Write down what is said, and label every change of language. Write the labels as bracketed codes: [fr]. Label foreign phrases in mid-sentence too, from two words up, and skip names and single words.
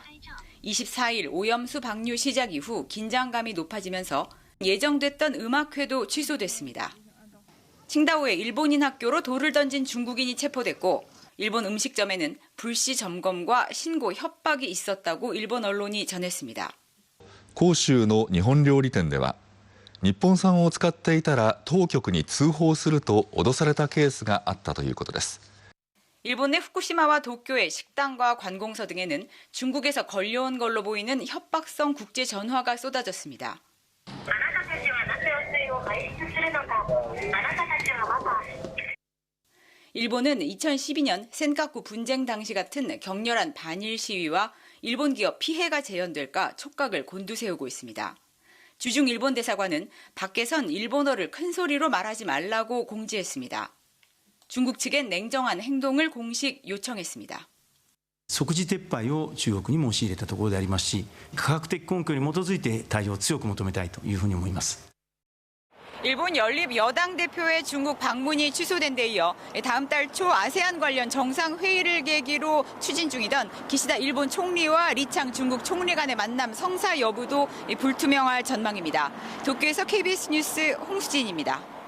[ko] 24일 오염수 방류 시작 이후 긴장감이 높아지면서 예정됐던 음악회도 취소됐습니다. 칭다오의 일본인 학교로 돌을 던진 중국인이 체포됐고, 일본 음식점에는 불시 점검과 신고 협박이 있었다고 일본 언론이 전했습니다. [ja] 広州の日本料理店では日本産を使っていたら当局に通報すると脅されたケースがあったということです。 [ko] 일본 내 후쿠시마와 도쿄의 식당과 관공서 등에는 중국에서 걸려온 걸로 보이는 협박성 국제 전화가 쏟아졌습니다. 일본은 2012년 센카쿠 분쟁 당시 같은 격렬한 반일 시위와 일본 기업 피해가 재현될까 촉각을 곤두세우고 있습니다. 주중 일본 대사관은 밖에선 일본어를 큰 소리로 말하지 말라고 공지했습니다. 중국 측엔 냉정한 행동을 공식 요청했습니다. [ja] 即時撤廃を中国に申し入れたところでありますし、科学的根拠に基づいて対応を強く求めたいというふうに思います。 [ko] 일본 연립 여당 대표의 중국 방문이 취소된 데 이어 다음 달 초 아세안 관련 정상회의를 계기로 추진 중이던 기시다 일본 총리와 리창 중국 총리 간의 만남 성사 여부도 불투명할 전망입니다. 도쿄에서 KBS 뉴스 홍수진입니다.